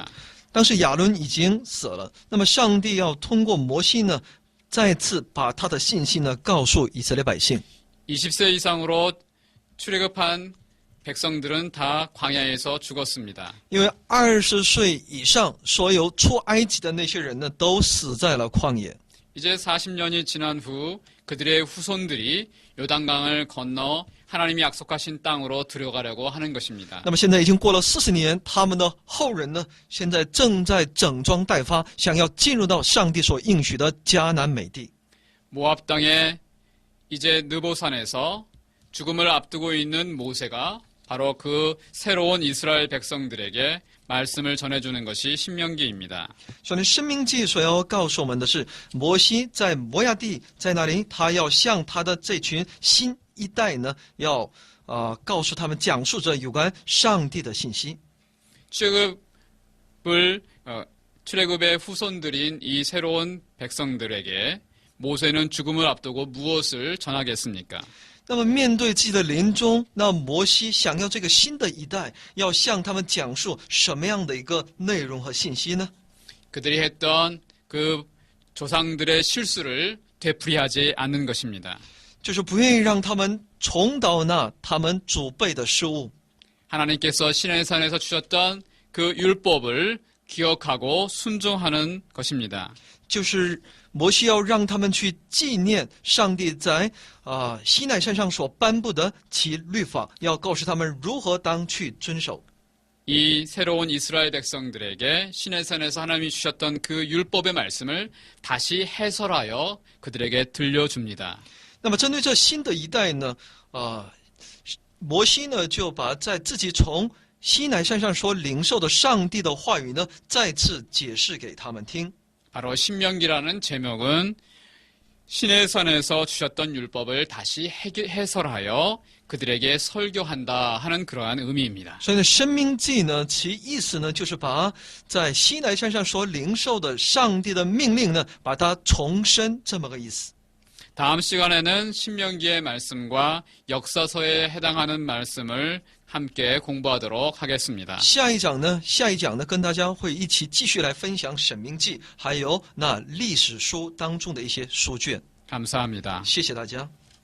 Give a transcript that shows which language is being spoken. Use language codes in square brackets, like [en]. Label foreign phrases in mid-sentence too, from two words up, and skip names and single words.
[zh] 当时亚伦已经死了，那么上帝要通过摩西呢，再次把他的信息呢告诉以色列百姓。 [ko] 20세 이상으로 출애굽한 백성들은 다 광야에서 죽었습니다. [zh] 因为20岁以上所有出埃及的那些人呢，都死在了旷野。 [ko] 이제 40년이 지난 후 그들의 후손들이 요단강을 건너 하나님이 약속하신 땅으로 들어가려고 하는 것입니다. [zh] 那么现在已经过了40年，他们的后人呢，现在正在整装待发，想要进入到上帝所应许的迦南美地。 [ko] 모압 땅에 이제 느보산에서 죽음을 앞두고 있는 모세가 바로 그 새로운 이스라엘 백성들에게 말씀을 전해주는 것이 신명기입니다. [zh] 所以申命记所要告诉我们的是，摩西在摩亚地，在那里他要向他的这群新一代呢，要告诉他们，讲述着有关上帝的信息。 [ko] 출애굽의 후손들인 이 새로운 백성들에게 모세는 죽음을 앞두고 무엇을 전하겠습니까? [zh] 那么面对自己的临终，那摩西想要这个新的一代，要向他们讲述什么样的一个内容和信息呢？ [ko] 그들이 했던 그 조상들의 실수를 되풀이하지 않는 것입니다. [zh] 就是不愿意让他们重蹈那他们祖辈的失误。 [ko] 하나님께서 시내산에서 주셨던 그 율법을 기억하고 순종하는 것입니다. [zh] 就是摩西要让他们去纪念上帝在西奈山上所颁布的其律法，要告诉他们如何当去遵守。 [ko] 이 새로운 이스라엘 백성들에게 시내산에서 하나님이 주셨던 그 율법의 말씀을 다시 해설하여 그들에게 들려줍니다. [zh] 那么针对这新的一代呢，摩西呢就把在自己从西奈山上所领受的上帝的话语呢，再次解释给他们听。 [ko] 바로 신명기라는 제목은 시내산에서 주셨던 율법을 다시 해설하여 그들에게 설교한다 하는 그러한 의미입니다. [zh] 所以呢，申命记呢，其意思呢，就是把在西奈山上所领受的上帝的命令呢，把它重申这么个意思。 [ko] 다음 시간에는 신명기의 말씀과 역사서에 해당하는 말씀을 함께 공부하도록 하겠습니다. [zh] 下一讲呢，跟大家会一起继续来分享申命记，还有那历史书当中的一些书卷。 [ko] 감사합니다. [zh] 谢谢大家。